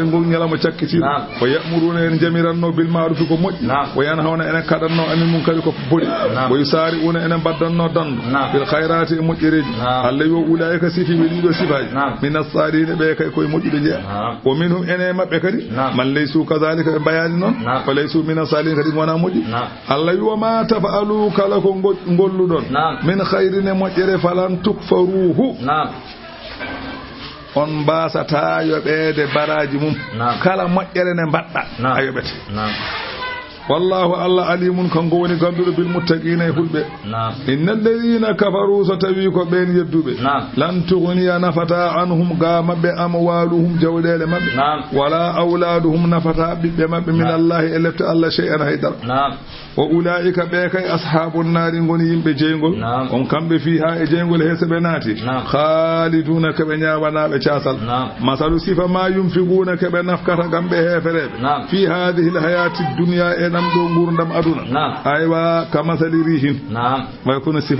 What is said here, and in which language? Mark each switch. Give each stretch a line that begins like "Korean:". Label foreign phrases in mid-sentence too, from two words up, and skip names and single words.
Fula: en gong ñalawma cakkitiɗo
Arabic: ويأمرون
Fula: en jamiranno
Arabic: بالمعروف
Fula: ko moƴƴi
Arabic: وينهون
Fula: enen kaɗanno anin mum kadi ko boɗi
Arabic: ويسارعون
Fula: enen baddanno dando
Arabic: بالخيرات
Fula: e moƴƴereji Allah yo ulaika sifi weliɗo sifaji
Arabic: من الصالحين
Fula: ɓe kay koye moƴƴuɓe jeeya o minhum ene mabɓe kadi man laysu kadhalika ɓe mbayani noon
Arabic: فليسوا من الصالحين
Fula: kadi wona moƴƴi Allah wi
Arabic: وما تفعلوا
Fula: kala ko golluɗon
Arabic: من خير
Fula: e moƴƴere
Arabic: فلن تكفروه
Fula: on mbasata yoɓede baraji mum kala moƴƴere ne mbaɗɗa a yoɓete wallahu Allah alimun kanko woni ganduɗo
Arabic: بالمتقين
Fula: e fulɓe
Arabic: إن الذين كفروا
Fula: so tawi ko ɓen yedduɓe
Arabic: لن تغني
Fula: nafata anhum ga mabɓe amwaluhum jawɗele mabɓe
Arabic: ولا أولادهم
Fula: nafata ɓiɓɓe mabɓe
Arabic: من الله
Fula: e lefte Allah shay'an haydara
Arabic: وأولئك
Fula: ɓe kay
Arabic: أصحاب النار
Fula: goni yimɓe jeygol on kamɓe fiha e jeygol hese ɓe naati khaliduna keɓe ñawanaɓe casal masalu sifa
Arabic: ما ينفقون
Fula: keɓe nafkata gam ɓe hefereɓe
Arabic: في هذه الحياة الدنيا
Fula: e ɗam ɗo gurdam aduna aywa
Arabic: كمثل ريح
Fula: way kono sifa